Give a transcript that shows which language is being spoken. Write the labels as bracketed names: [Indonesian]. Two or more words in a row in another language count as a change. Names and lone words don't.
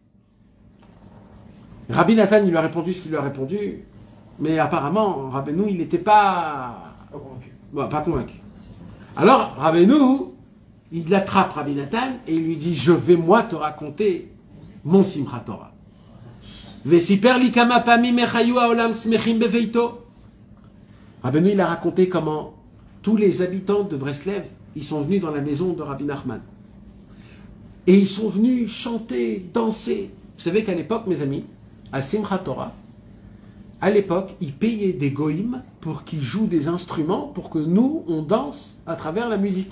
[French] Rabbi Nathan, il lui a répondu ce qu'il lui a répondu, mais apparemment, Rabbeinu, il n'était pas convaincu. Alors, Rabbeinu, il attrape Rabbi Nathan et il lui dit, je vais moi te raconter mon Simchat Torah. [Hebrew] וסיפר לי כמה פעמים היו העולם שמחים בביתו. [French] Rabbeinu, il a raconté comment tous les habitants de Breslev, ils sont venus dans la maison de Rabbi Nachman. Et ils sont venus chanter, danser. Vous savez qu'à l'époque, mes amis, à Simchat Torah, à l'époque, ils payaient des goïms pour qu'ils jouent des instruments pour que nous, on danse à travers la musique.